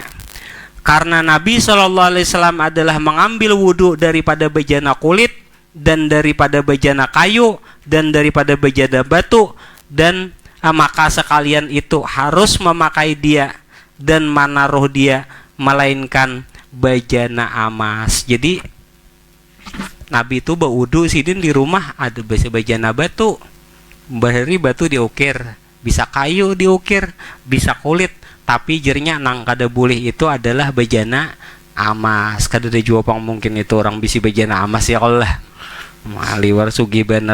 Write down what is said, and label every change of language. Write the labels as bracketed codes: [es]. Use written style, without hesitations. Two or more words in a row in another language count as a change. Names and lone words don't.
[id] Karena Nabi SAW adalah mengambil wudhu daripada bejana kulit, dan daripada bejana kayu, dan daripada bejana batu, dan maka sekalian itu harus memakai dia dan menaruh dia, melainkan bejana emas. [bjn] Jadi Nabi itu berwudhu sidin di rumah ada bejana batu. Bahari batu diukir, bisa kayu diukir, bisa kulit, tapi jernya nang kada boleh itu adalah bejana emas. Kada ada jua pang mungkin itu orang bisi bejana emas ya kalau lah maliwar sugi bener.